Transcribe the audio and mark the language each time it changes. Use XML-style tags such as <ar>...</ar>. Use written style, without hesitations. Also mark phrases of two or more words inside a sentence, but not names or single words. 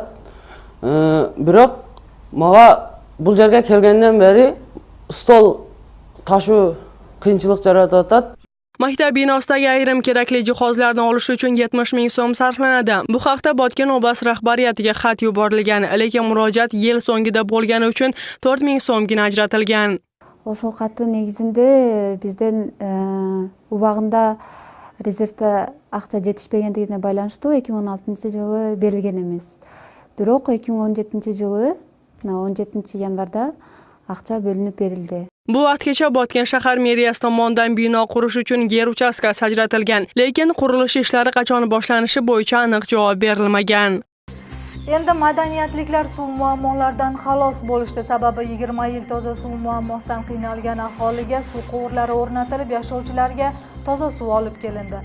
<uz>Biroq menga bu yerga kelgandan beri stol tashu qiyinchilik yaratyapti. Maktab binosidagi ayrim kerakli jihozlarni olish uchun 70 ming so'm sarflanadi. Bu haqda Botken oblast rahbariyatiga xat yuborilgan, lekin murojaat yil so'ngida bo'lgani uchun 4 ming so'mgina ajratilgan.</uz> <ky>Ошол каттын негизинде бизден убагында резервде акча жетишпегендигине байланыштуу 2016-жылы берилген эмес. Бирок 2017-жылы 17-январда акча бөлүнүп берилди.</ky> <uz>Bu vaqtgacha Botken shahar meriyasi tomonidan bino qurish uchun yer uchastkasi ajratilgan, lekin qurilish ishlari qachon boshlanishi bo'yicha aniq javob berilmagan. Endi madaniyatliklar suv muammolaridan xalos bo'lishdi. Sababi 20 yil toza suv muammosidan qiynalgan aholiga suv quvurlari o'rnatilib, yashovchilarga toza suv olib kelindi.</uz>